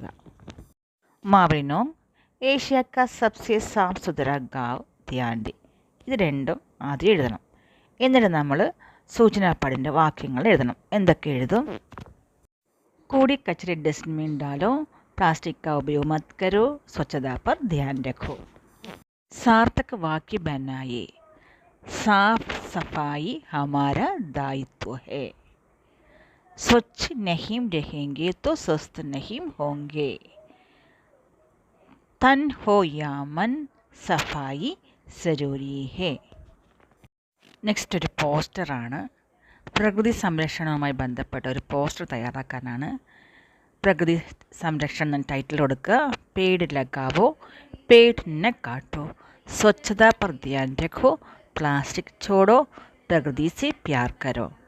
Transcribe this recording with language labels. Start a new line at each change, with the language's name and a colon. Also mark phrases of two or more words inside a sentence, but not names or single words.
Hindi: मावलिनोंग एशिया का सबसे साफ सुथरा गांव ध्यान दे.
Malayalam: ഇത് രണ്ടും ആദ്യം എഴുതണം. എന്നിട്ട് നമ്മൾ സൂചനാപ്പടിൻ്റെ വാക്യങ്ങൾ എഴുതണം. എന്തൊക്കെ എഴുതും?
Hindi: कूड़ा कचरा डस्टबिन डालो, प्लास्टिक का ഉപयोग मत करो, स्वच्छता पर ध्यान रखो. सार्थक वाक्य बनाइए. साफ सफाई हमारा दायित्व है. स्वच्छ नहीं रहेंगे तो स्वस्थ नहीं होंगे. तन हो या मन, सफाई जरूरी है.
Malayalam: നെക്സ്റ്റ് ഒരു പോസ്റ്ററാണ്. പ്രകൃതി സംരക്ഷണവുമായി ബന്ധപ്പെട്ട ഒരു പോസ്റ്റർ തയ്യാറാക്കാനാണ്. പ്രകൃതി സംരക്ഷണം എന്ന ടൈറ്റിൽ കൊടുക്കുക.
Hindi: पेड़ लगाओ, पेड़ न काटो, स्वच्छता पर ध्यान रखो, प्लास्टिक छोड़ो, प्रकृति से प्यार करो.